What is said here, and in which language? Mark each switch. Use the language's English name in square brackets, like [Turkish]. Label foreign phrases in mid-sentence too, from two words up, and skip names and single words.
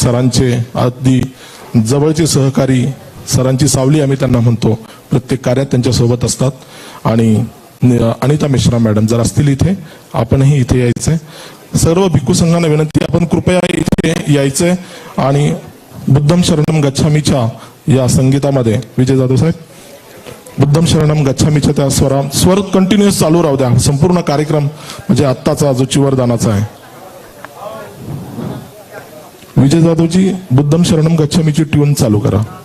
[Marathi] सरांचे अगदी जवळचे सहकारी, सरांची सावली आम्ही त्यांना म्हणतो, प्रत्येक कार्यात त्यांच्या सोबत असतात. आणि अनिता मेश्राम मॅडम जर असतील इथे, आपणही इथे यायचंय. सर्व भिक्खू संघांना विनंती, आपण कृपया इथे यायचंय. आणि [Pali] बुद्धम शरणम गच्छामीच्या [Marathi] या संगीतामध्ये विजय जाधव साहेब, [Pali] बुद्धम शरणम गच्छामीच्या [Marathi] त्या स्वर कंटिन्युअस चालू राहू द्या. संपूर्ण कार्यक्रम म्हणजे आत्ताचा जो चिवरदानाचा आहे. विजय जाधवजी, [Pali] बुद्धम शरणम गच्छामीची [Marathi] ट्यून चालू करा.